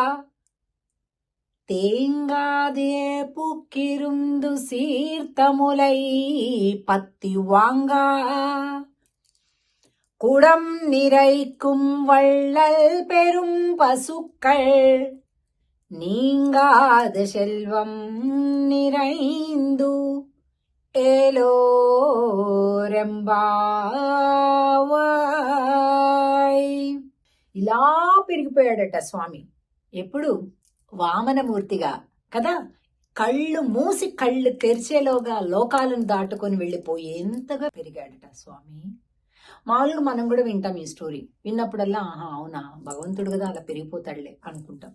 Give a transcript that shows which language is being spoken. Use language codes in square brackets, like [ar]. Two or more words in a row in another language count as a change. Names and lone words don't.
[ta] தேங்காதே புக்கிருந்து சீர்த்தமுலை பத்தி வாங்கா குடம் நிறைக்கும் வள்ளல் பெரும் பசுக்கள் நீங்காத செல்வம் நிறைந்து ఏలోరెంబావాయ్. [te] ఇలా పెరిగిపోయాడట స్వామి. ఎప్పుడు? వామనమూర్తిగా కదా. కళ్ళు మూసి కళ్ళు తెరిచేలోగా లోకాలను దాటుకొని వెళ్ళిపోయేంతగా పెరిగాడట స్వామి. మామూలుగా మనం కూడా వింటాం ఈ స్టోరీ. విన్నప్పుడల్లా అవునా, భగవంతుడు కదా అలా పెరిగిపోతాడులే అనుకుంటాం.